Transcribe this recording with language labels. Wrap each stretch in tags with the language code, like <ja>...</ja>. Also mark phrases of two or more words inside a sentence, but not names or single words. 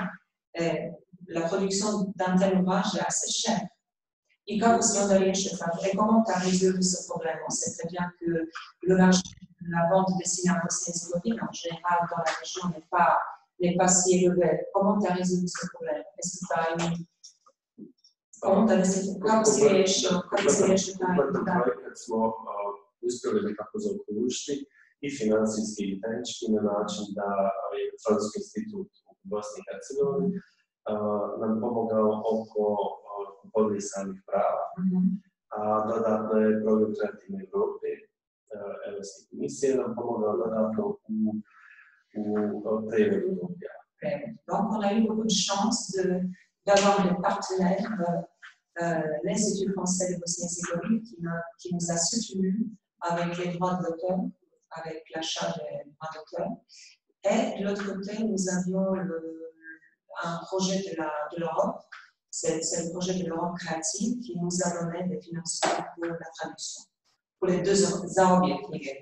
<fr>Et la production d'un tel ouvrage est assez chère. Et comment tu as résolu ce problème? On sait très bien que le marché de la bande dessinée en Bosnie-Herzégovine, en général, dans la région, n'est pas si élevé. Comment tu as résolu ce problème? Est-ce que tu as eu...</fr> <bs>Kako si riješio taj problem? Smo uspjeli nekako zaokružiti i financijski i tehnički na način da je Francuski institut u Bosni i Hercegovini nam pomogao oko kupovine samih prava, a dodatno je program Kreativne Evrope, Evropske komisije, nam pomogao dodatno u prevodu objava.</bs> <fr>Donc on a eu beaucoup de chance d'avoir des partenaires l'Institut français de Bosnie-Herzégovine qui nous a soutenus avec les droits d'auteur, avec l'achat des droits d'auteur. Et de l'autre côté, nous avions un projet de l'Europe, c'est le projet de l'Europe créative qui nous a donné des financements pour la traduction, pour les deux zaobie.</fr>